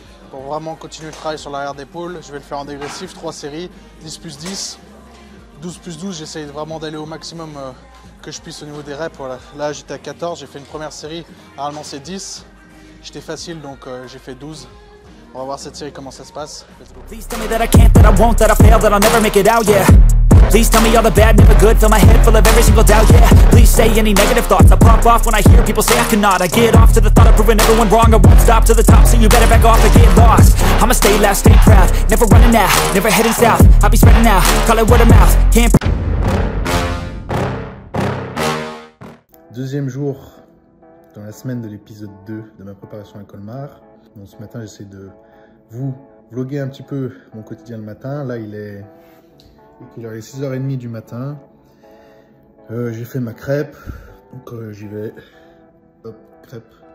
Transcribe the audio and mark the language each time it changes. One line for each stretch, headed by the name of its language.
French: Pour vraiment continuer le travail sur l'arrière d'épaule, je vais le faire en dégressif, 3 séries, 10 plus 10, 12 plus 12. J'essaye vraiment d'aller au maximum que je puisse au niveau des reps. Voilà. Là j'étais à 14, j'ai fait une première série, normalement c'est 10. J'étais facile donc j'ai fait 12. On va voir cette série comment ça se passe.
English: Let's go. Please tell me that I can't, that I won't, that I fail, that I'll never make it out, yeah. Please tell me all the bad, never good, fill my head full of every single doubt, yeah. Please say any negative thoughts, I pop off when I hear people say I cannot. I get off to the thought of proving everyone wrong, I won't stop to the top, so you better back off and get lost. I'ma stay loud, stay proud, never running out, never heading south. I'll be spreading out, call it word of mouth, can't.
French: Deuxième jour dans la semaine de l'épisode 2 de ma préparation à Colmar. Bon, ce matin, j'essaie de vous vloguer un petit peu mon quotidien le matin. Là, il est 6h30 du matin. J'ai fait ma crêpe. Donc, j'y vais. Hop, crêpe.